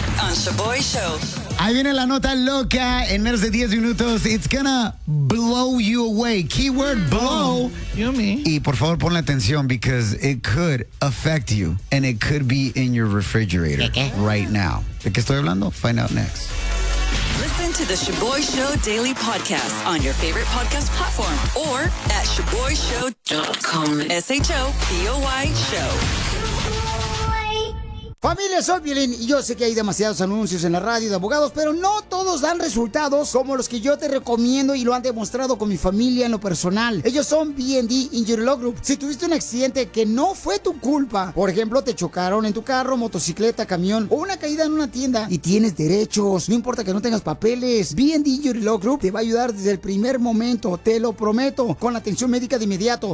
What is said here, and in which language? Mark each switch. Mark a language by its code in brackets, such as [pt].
[es] Ahí viene la nota loca en menos de 10 minutos. [en] It's gonna blow you away. Keyword blow. Yummy. [es] Y por favor ponle atención [en] because it could affect you and it could be in your refrigerator right now. [es] ¿De qué estoy hablando? [en] Find out next. Listen to the Shboy Show daily podcast on your favorite podcast platform or at shboyshow.com. Shboy Show. [es] Familia, soy Violín y yo sé que hay demasiados anuncios en la radio de abogados, pero no todos dan resultados como los que yo te recomiendo y lo han demostrado con mi familia en lo personal. Ellos son B&D Injury Law Group. Si tuviste un accidente que no fue tu culpa, por ejemplo, te chocaron en tu carro, motocicleta, camión o una caída en una tienda y tienes derechos, no importa que no tengas papeles, B&D Injury Law Group te va a ayudar desde el primer momento, te lo prometo, con la atención médica de inmediato.